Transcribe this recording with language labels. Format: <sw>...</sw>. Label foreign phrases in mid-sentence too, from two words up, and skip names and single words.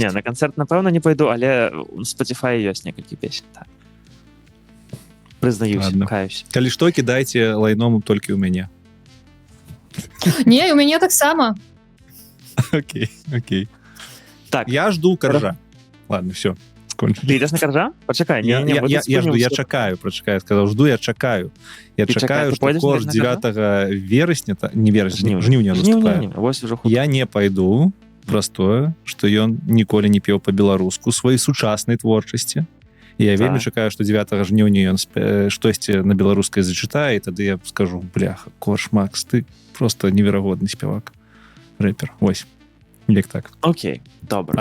<be>не, на канцэрт, напэўна, не пайду, але у Spotify ёсць некалькі песень. Так. Прызнаюся,</be> <ru>Ладно. каюсь.</ru> <be>Калі што, кідайце лайном толькі ў мяне. Не, у мяне таксама. Окей. Так,</be> <ru>Я жду Каржа. Ладно, все.</ru> <be>ты ідеш на Каржа? Пачакай,</be> <ru>Я жду,</ru> <be>я чакаю, прочакаю,</be> <ru>сказал, жду,</ru> <be>я чакаю.</be> <ru>Я</ru> <be>Ты чакаю, чакай, ты</be> <ru>что пойдешь корж на</ru> <uk>9 вересня, не вересня, жніўня</uk> <be>Жніўня, наступае. вось ужо хутка.</be> <ru>Я не пойду, простое, что</ru> <be>ён ніколі не пеў по-беларуску сваёй сучаснай творчасці. Я вельмі чакаю, што 9 жніўня ён штосьці на беларускай зачытае, і тады я скажу, бляха, Корж Макс, ты просто неверагодны спевак. Рэпер. Вось. Як так. Окей, добра.</be>